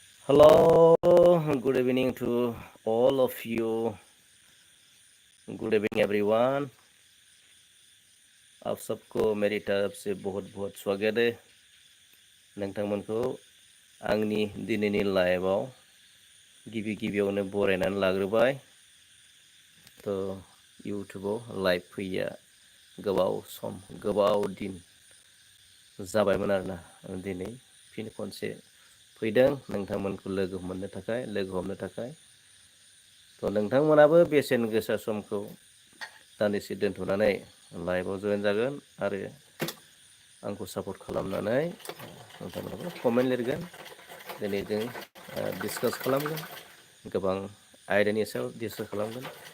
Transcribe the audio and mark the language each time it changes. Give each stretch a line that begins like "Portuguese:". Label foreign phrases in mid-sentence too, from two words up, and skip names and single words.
English: Hello, good evening to all of you. Good evening everyone.
Hindi: आप सबको मेरी तरफ से बहुत बहुत स्वागत है
Bodo: नोंथांमोनखौ आंनि दिनैनि लाइभआव गिबियावनो बरायनानै लाग्रोबाय तो इउटुबाव लाइभ फैया गोबाव दिन जाबायमोन आरोना दिनै फिन खनसे फैदों नोंथांमोनखौ लोगो हमनो थाखाय तो नोंथांमोनाबो बेसेन गोसा समखौ दान्दिसे दोनथ'नानै लाइभआव जয়েन जागोन आरो आंखौ सापर्ट खालामनानै नोंथांमोनाबो कमेन्ट लिरगोन दिनै जों डिसकास खालामगोन गोबां आयदानि सायाव डिसकास खालामगोन